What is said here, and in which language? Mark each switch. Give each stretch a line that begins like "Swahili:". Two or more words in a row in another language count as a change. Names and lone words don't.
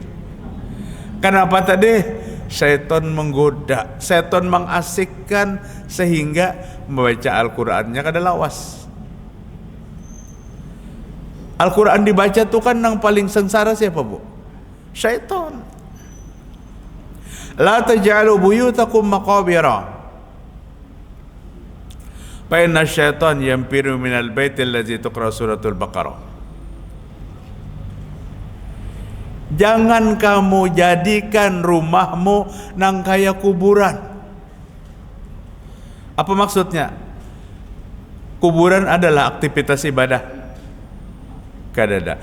Indonesian: Kenapa tadi?
Banjar: Syaitan menggoda, syaitan mengasikkan sehingga membaca Al-Qurannya kada lawas.
Indonesian: Al-Quran dibaca tuh kan yang paling sengsara siapa bu? Syaitan.
Arabic: لا تجعلوا بيوتكم مقابر فإن الشيطان ينفر من البيت الذي تقرأ سورة البقرة.
Banjar: Jangan kamu jadikan rumahmu nang kaya kuburan.
Indonesian: Apa maksudnya? Kuburan adalah aktivitas ibadah.
Banjar: Kadada.